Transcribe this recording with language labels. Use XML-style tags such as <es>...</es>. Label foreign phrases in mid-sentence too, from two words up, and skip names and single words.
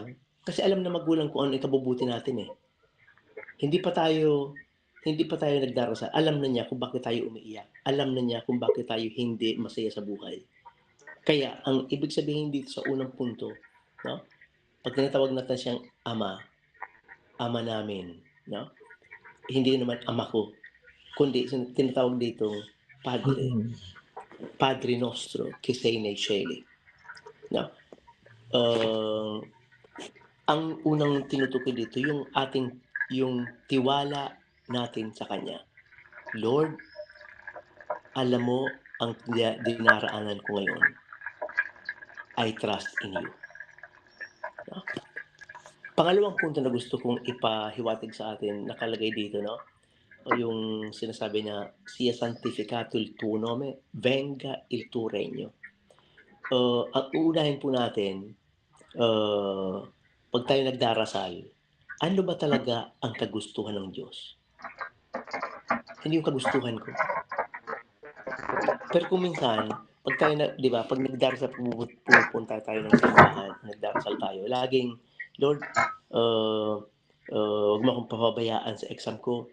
<tl>Kasi alam na magulang kung ano ikabubuti natin eh. Hindi pa tayo hindi pa tayo nagdarasal, alam na niya kung bakit tayo umiiyak. Alam na niya kung bakit tayo hindi masaya sa buhay. Kaya ang ibig sabihin dito sa unang punto, no? Pag tinatawag natin siyang ama, ama namin, no? Hindi naman ama ko, kundi tinatawag dito Padre, Mm.</tl> <it>Padre Nostro, che sei nei cieli.</it> <tl>No? Uh, ang unang tinutukoy dito yung tiwala natin sa kanya. Lord, alam mo ang dinaraanan ko ngayon.</tl> <en>I trust in you. No?</en> <tl>Pangalawang punto na gusto kong ipahiwatig sa atin, nakalagay dito, no? O yung sinasabi na,</tl> <it>sia santificato il tuo nome, venga il tuo regno.</it> <tl>Ang uunahin po natin, pag tayo nagdarasal, ano ba talaga ang kagustuhan ng Diyos? Hindi yung kagustuhan ko. Pero kung minsan, pag tayo na, di ba, pag nagdarasal, pupunta tayo ng simbahan, nagdarasal tayo, laging, Lord, huwag mo akong papabayaan sa exam ko.</tl>